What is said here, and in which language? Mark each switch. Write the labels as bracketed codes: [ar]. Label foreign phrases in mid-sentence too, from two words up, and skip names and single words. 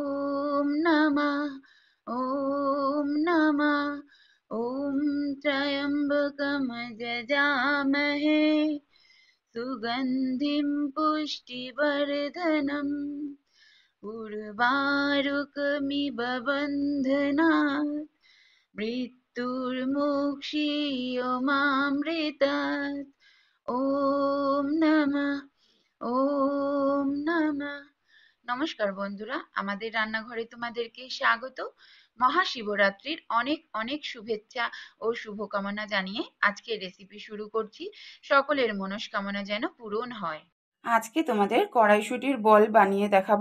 [sa] नमः ॐ त्र्यम्बकं जजामहे सुगन्धिं पुष्टिवर्धनम् उर्वारुकमिव बन्धनात् मृत्युर्मुक्षीयमामृतात् ॐ नमः। [bn] নমস্কার বন্ধুরা, আমাদের রান্নাঘরে তোমাদেরকে স্বাগত। মহাশিবরাত্রির অনেক অনেক শুভেচ্ছা ও শুভকামনা জানিয়ে আজকের রেসিপি শুরু করছি। সকলের মনস্কামনা যেন পূরণ হয়। আজকে তোমাদের কড়াইশুঁটির বল বানিয়ে দেখাবো।